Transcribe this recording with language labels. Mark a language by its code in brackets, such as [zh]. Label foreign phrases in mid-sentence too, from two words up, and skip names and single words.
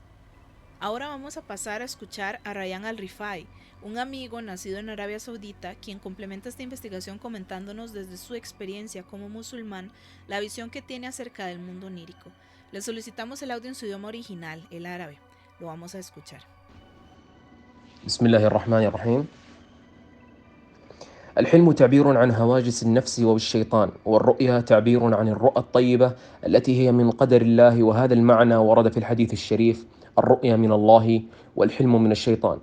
[es] Ahora vamos a pasar a escuchar a Rayyan Al-Rifai, un amigo nacido en Arabia Saudita, quien complementa esta investigación comentándonos desde su experiencia como musulmán la visión que tiene acerca del mundo onírico. Le solicitamos el audio en su idioma original, el árabe. Lo vamos a escuchar. [ar] بسم الله الرحمن الرحيم. الحلم تعبير عن هواجس النفس والشيطان، والرؤيا تعبير عن الرؤى الطيبة التي هي من قدر الله، وهذا المعنى ورد في الحديث الشريف: الرؤيا من الله والحلم من الشيطان.